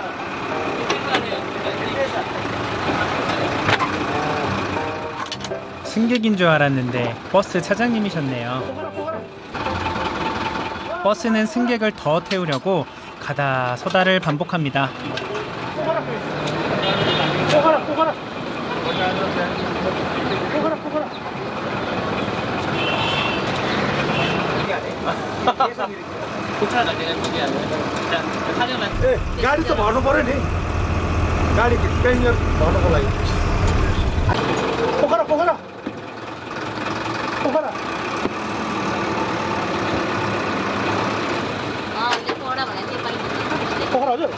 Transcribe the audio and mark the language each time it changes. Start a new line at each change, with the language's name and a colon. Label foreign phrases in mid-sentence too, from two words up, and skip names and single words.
Korean: 승객인 줄 알았는데 버스 차장님이셨네요. 버스는 승객을 더 태우려고 가다 서다를 반복합니다.
Nepali: गाडी त भर्नु पर्यो नि गाडी पेसेन्जर भर्नुको लागि पोखरा पोखरा पोखरा पोखरा हजुर